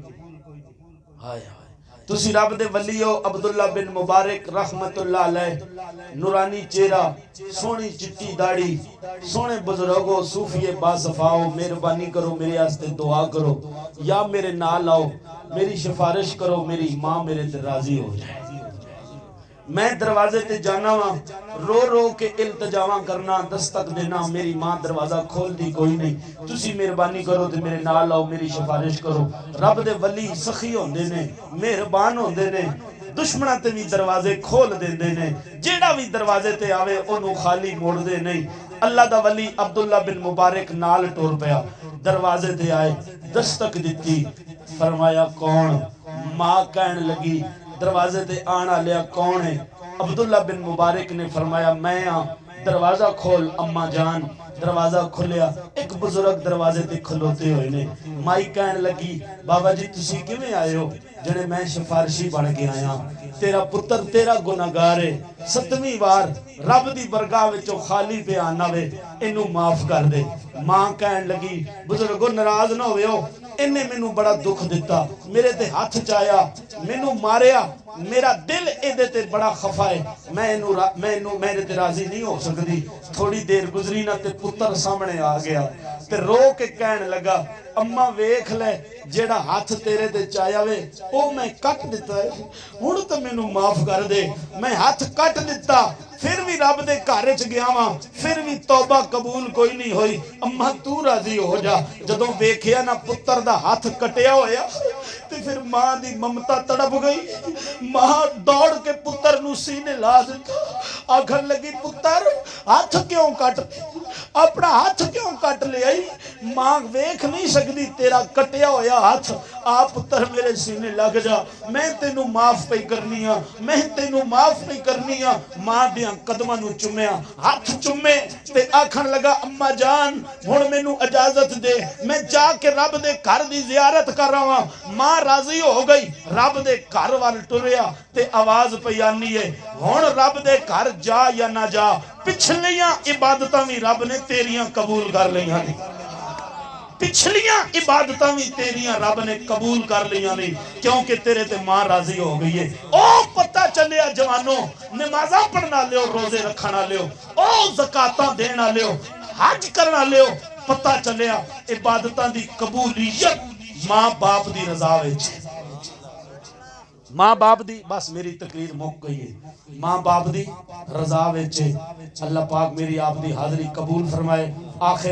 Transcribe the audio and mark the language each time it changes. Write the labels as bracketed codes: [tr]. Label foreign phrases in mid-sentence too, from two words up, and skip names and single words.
[pa] ہائے تسی رب دے ولی ہو عبداللہ بن مبارک رحمت اللہ علیہ نورانی چہرہ سونی چٹی داڑھی سونے بزرگوں صوفی باصفاؤ مہربانی کرو میرے آستے دعا کرو یا میرے نال آؤ میری سفارش کرو میری ماں میرے تے راضی ہو جائے میں دروازے تے جانا وا رو رو کے التجاواں کرنا دستک دینا میری ماں دروازہ کھول دی کوئی نہیں تسی مہربانی کرو تے میرے نال آؤ میری سفارش کرو رب دے ولی سخی ہوندے نے مہربان ہوندے نے دشمناں تے بھی دروازے کھول دیندے نے جیڑا بھی دروازے تے آوے انہوں خالی موڑ دے نہیں اللہ دا ولی عبداللہ بن مبارک نال ٹور پیا دروازے تے آئے دستک دیتی فرمایا کون ماں کہن لگی دروازے تے آنا لیا کون ہے عبداللہ بن مبارک نے فرمایا میں دروازہ کھول اماں جان دروازہ کھلیا ایک بزرگ دروازے تے کھلوتے ہوئے نے مائی کہن لگی بابا جی تسی کیویں آئے ہو جنے میں سفارشی بن کے آیا تیرا پتر تیرا گناہگار ہے 7ویں وار رب دی برگاہ وچوں خالی پہ آنا وے انہوں معاف کر دے ماں کہن لگی بزرگو ناراض نہ ہوئے ہو انہیں میں نو بڑا دکھ دیتا میرے تے ہاتھ چایا میں نو ماریا میرا دل ایدے تے بڑا خفا ہے میں تے راضی نہیں ہو سکتی تھوڑی دیر گزری نہ تے پتر سامنے آ گیا تے رو کے کہنے لگا اماں ویکھ لے جیڑا ہاتھ تیرے تے چایا وے او میں کٹ دیتا ہے ہن تے مینوں معاف کر دے میں ہاتھ کٹ دیتا پھر بھی رب دے گھر وچ گیا واں پھر بھی توبہ قبول کوئی نہیں ہوئی اماں تو راضی ہو جا جدوں ویکھیا نا پتر دا ہاتھ کٹیا ہویا تے پھر ماں دی ممتا تڑپ گئی ماں دوڑ کے پتر نو سینے لا دیتا آکھن لگی پتر ہاتھ کیوں کٹ اپنا ہاتھ کیوں کٹ لے آئی ماں ویکھ نہیں سکتی تیرا کٹیا ہویا ہاتھ آ پتر میرے سینے لگ جا میں تینوں معاف پہ کرنی ہاں میں تینوں معاف پہ کرنی ہاں ماں دیاں قدماں نو چومیا ہاتھ چومے تے آکھن لگا اما جان ہن مینوں اجازت دے میں جا کے رب دے گھر دی زیارت کر رہا ہوں ماں راضی ہو گئی رب دے گھر وال ٹریا تے آواز پئی آنی ہے ہن رب دے گھر جا یا نہ جا پچھلیاں عبادتاں بھی رب نے تیریاں قبول کر لیاں نے پچھلیاں عبادتاں بھی تیریاں رب نے قبول کر لیاں نہیں کیونکہ تیرے تے ماں راضی ہو گئی ہے او پتہ چلیا جوانوں نمازاں پڑھنا لیو روزے رکھنا لیو او زکاتاں دینا لیو حج کرنا لیو پتہ چلیا عبادتاں دی قبولیت ماں باپ دی رضا وچ ماں باپ دی بس میری تقریر موک گئی ہے ماں باپ دی رضا وچ اللہ پاک میری آپ دی حاضری قبول فرمائے آخر